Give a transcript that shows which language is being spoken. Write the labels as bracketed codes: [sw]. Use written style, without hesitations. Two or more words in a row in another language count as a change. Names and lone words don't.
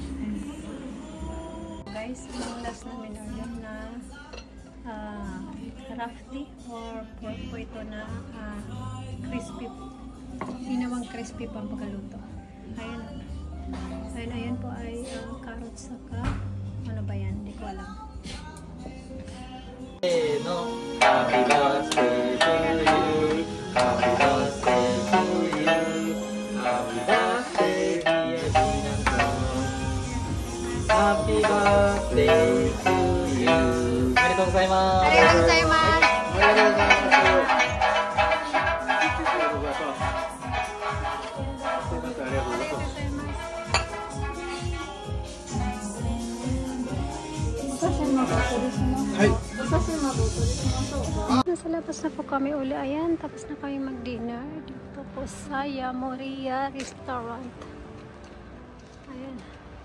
[tl] Guys, yung last namin order na rafti or pork po ito na crispy. Ginawang crispy pa ang pagkaluto. Ayan po ay carrots saka ano ba yan? Hindi ko alam. [en] Happy birthday to you. Happy birthday to you. Happy birthday, dear Ginang-san. Happy birthday to you. [ja] ありがとうございます。ありがとうございます。ありがとうございます。すいません、ありがとうございます。はい。 [tl] Nasa labas na po kami uli. Ayan, tapos na kami mag-dinner dito po sa Yamoria Restaurant. Ayan.